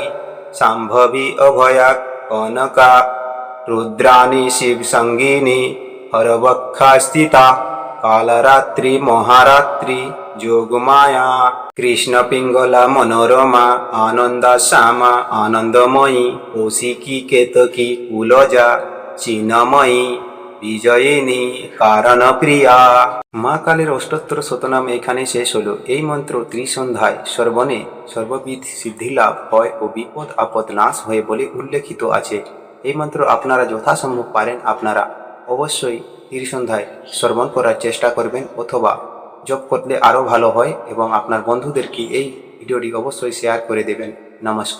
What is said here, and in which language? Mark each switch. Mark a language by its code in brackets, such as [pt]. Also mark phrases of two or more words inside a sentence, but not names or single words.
[sa] शांभवी अभया कनका रुद्राणी शिव संगीनी हरवक्षा स्थिता कालरात्रि महारात्रि जोगमाया कृष्ण पिंगला मनोरमा आनंदा श्यामा आनंदमयी कौशिकी केतकी कुलजा चिन्मयी বিজয়িনী কারণ প্রিয়া। [bn] মা কালীর অষ্টোত্তর শতনাম এখানে শেষ হলো। এই মন্ত্র ত্রিসন্ধ্যায় শ্রবণে সর্ববিধ সিদ্ধিলাভ হয় ও বিপদ আপদ নাশ হয় বলে উল্লেখিত আছে। এই মন্ত্র আপনারা যথাসম্ভব পারেন আপনারা অবশ্যই ত্রিসন্ধ্যায় শ্রবণ করার চেষ্টা করবেন অথবা জপ করলে আরও ভালো হয় এবং আপনার বন্ধুদেরকে এই ভিডিওটি অবশ্যই শেয়ার করে দেবেন।